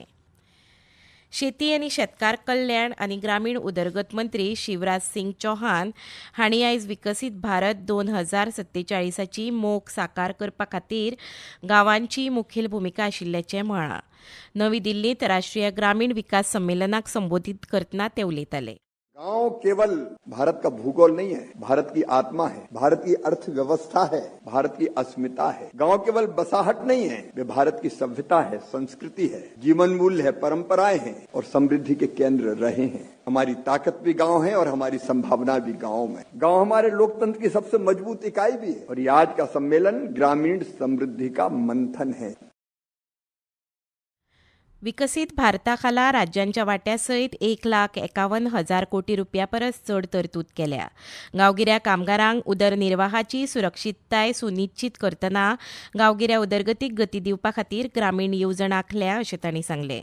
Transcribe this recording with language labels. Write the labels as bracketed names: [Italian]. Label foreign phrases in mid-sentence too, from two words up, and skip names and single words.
[Konkani] शेती आनी शेतकार कल्याण आनी ग्रामीण उदरगत मंत्री शिवराज सिंग चौहान हांणी आयज विकसीत भारत 2047ची मोख साकार करपा खातीर गांवांची मुखेल भुमिका आशिल्ल्याचें म्हळां. नवी दिल्लींत राष्ट्रीय ग्रामीण विकास संमेलनाक संबोधीत करतना ते उलयताले. [Hindi] गांव केवल भारत का भूगोल नहीं है, भारत की आत्मा है, भारत की अर्थव्यवस्था है, भारत की अस्मिता है. गांव केवल बसाहट नहीं है, वे भारत की सभ्यता है, संस्कृति है, जीवन मूल्य है, परंपराएं हैं और समृद्धि के केंद्र रहे हैं. हमारी ताकत भी गांव है और हमारी संभावना भी गांव में. गांव हमारे लोकतंत्र की सबसे मजबूत इकाई भी है और ये आज का सम्मेलन ग्रामीण समृद्धि का मंथन है. [Konkani] विकसीत भारताखाला राज्यांच्या वाट्यासयत 1,51,000 कोटी रुपया परस चड तरतूद केल्या. गांवगिऱ्या कामगारांक उदरनिर्वाहाची सुरक्षीतताय सुनिश्चित करतना गांवगिऱ्या उदरगतीक गती दिवपा खातीर ग्रामीण येवजण आंखल्या अशें तांणी सांगलें.